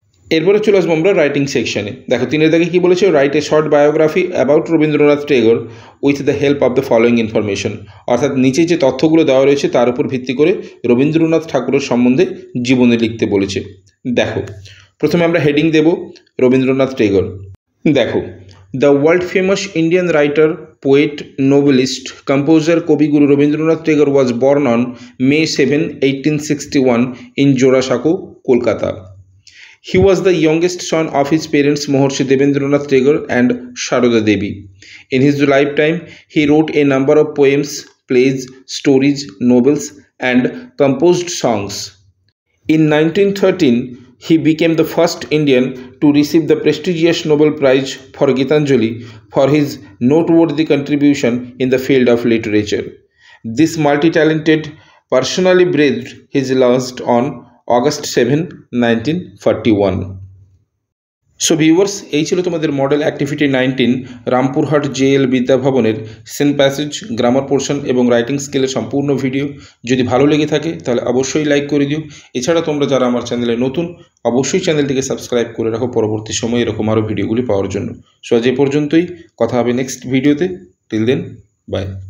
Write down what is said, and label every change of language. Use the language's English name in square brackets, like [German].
[Bangla] এরপরে চলে আসবো আমরা রাইটিং সেকশনে। দেখো 3 দাগে কী বলেছে, [English] Write a short biography about Rabindranath Tagore with the help of the following information. [Bangla] অর্থাৎ নিচে যে তথ্যগুলো দেওয়া রয়েছে তার উপর ভিত্তি করে রবীন্দ্রনাথ ঠাকুরের সম্বন্ধে জীবনী লিখতে বলেছে। দেখো প্রথমে আমরা হেডিং দেব রবীন্দ্রনাথ টেগোর। [English] দেখো, the world famous Indian writer, poet, novelist, composer Kobiguru Rabindranath Tagore was born on May 7, 1861 in Jorashako, Kolkata. He was the youngest son of his parents Mahorshi Devendranath Tagore and Sharoda Devi. In his lifetime, he wrote a number of poems, plays, stories, novels, and composed songs. In 1913, he became the first Indian to receive the prestigious Nobel Prize for Gitanjali for his noteworthy contribution in the field of literature. This multi-talented personally breathed his last on August 7, 1941. [Bangla] So viewers, এই ছিল তোমাদের model activity 19 Rampurhat JL বিদ্যাভবনের Sen passage, grammar portion এবং writing স্কিলের সম্পূর্ণ video. যদি ভালো লেগে থাকে তাহলে অবশ্যই লাইক করে দিও। এছাড়া তোমরা যারা আমার চ্যানেলে নতুন, অবশ্যই চ্যানেলটিকে সাবস্ক্রাইব করে রাখো পরবর্তী সময়ে এরকম আরও ভিডিওগুলি পাওয়ার জন্য। সো আজ এ পর্যন্তই, কথা হবে নেক্সট ভিডিওতে। [English] Till then, bye.